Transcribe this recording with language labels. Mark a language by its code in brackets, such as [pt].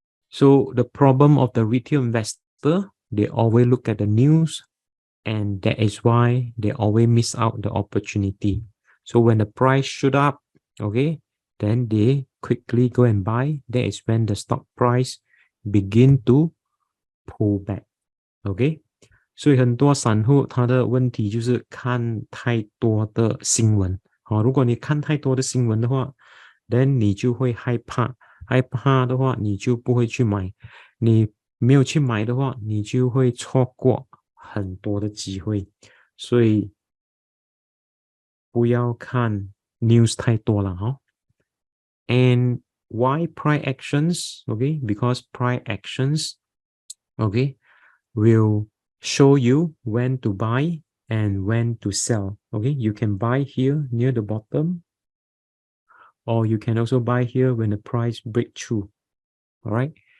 [en] So the problem of the retail investor, they always look at the news, and that is why they always miss out the opportunity. So when the price shoot up, okay, then they quickly go and buy. That is when the stock price begin to pull back, okay. [zh] 所以很多散户他的问题就是看太多的新闻。好，如果你看太多的新闻的话 ，then 你就会害怕。害怕的话，你就不会去买。你没有去买的话，你就会错过很多的机会。所以不要看 news 太多了哈。 [en] And why price actions? Okay, because price actions, okay, will show you when to buy and when to sell. Okay, you can buy here near the bottom, or you can also buy here when the price break through. All right.